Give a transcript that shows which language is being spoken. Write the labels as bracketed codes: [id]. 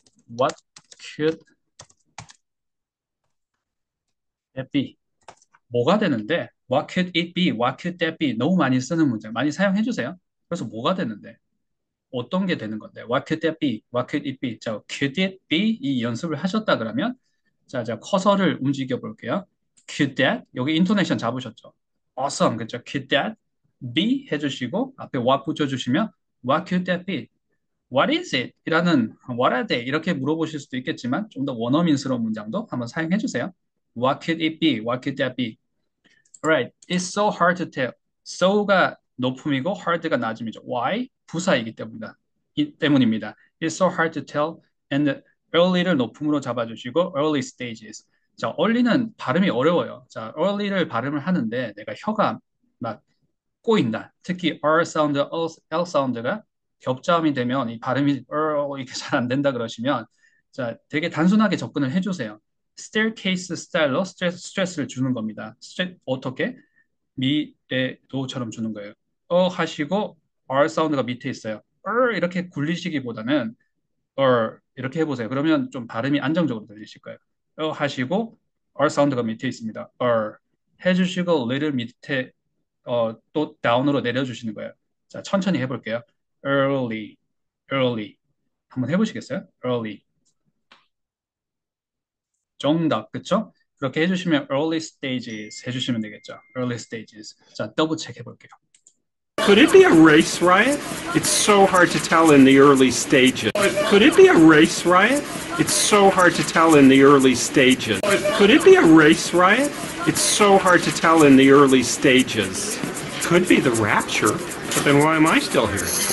[en] What could it be? [ko] 뭐가 되는데? [en] What could it be? What could that be? [ko] 너무 많이 쓰는 문제 많이 사용해 주세요. 그래서 뭐가 되는데? 어떤 게 되는 건데? [en] What could that be? What could it be? 자, could it be? [ko] 이 연습을 하셨다 그러면 자, 커서를 움직여 볼게요. [en] Could that? [ko] 여기 인토네이션 잡으셨죠? [en] Awesome. [ko] 그렇죠? [en] Could that be? [ko] 해주시고 앞에 [en] what [ko] 붙여주시면 [en] What could that be? What is it? [ko] 이라는 [en] What are they? [ko] 이렇게 물어보실 수도 있겠지만 좀 더 원어민스러운 문장도 한번 사용해 주세요. [en] What could it be? What could that be? Alright. It's so hard to tell. [ko] so가 높음이고 hard가 낮음이죠. [en] Why? [ko] 부사이기 때문입니다. [en] It's so hard to tell. And early를 [ko] 높음으로 잡아주시고 [en] early stages. [ko] 자, early는 발음이 어려워요. 자, early를 발음을 하는데 내가 혀가 막 꼬인다. 특히 R 사운드, L 사운드가 겹자음이 되면 이 발음이 이렇게 잘 안 된다 그러시면 자, 되게 단순하게 접근을 해주세요. staircase 스타일로 스트레스를 주는 겁니다. 어떻게? 미, 레, 도처럼 주는 거예요. 하시고 R 사운드가 밑에 있어요. 이렇게 굴리시기보다는 이렇게 해보세요. 그러면 좀 발음이 안정적으로 들리실 거예요. 하시고 R 사운드가 밑에 있습니다. 해주시고 little 밑에 또 다운으로 내려주시는 거예요. 자, 천천히 해볼게요. early, early. 한번 해보시겠어요? early. 정답, 그쵸? 그렇게 해주시면 [en] early stages [ko] 해주시면 되겠죠. [en] early stages. [ko] 자, 더블 체크 해볼게요. [en] Could it be a race riot? It's so hard to tell in the early stages. Could it be a race riot? It's so hard to tell in the early stages. Could it be a race riot? It's so hard to tell in the early stages. Could be the rapture, but then why am I still here?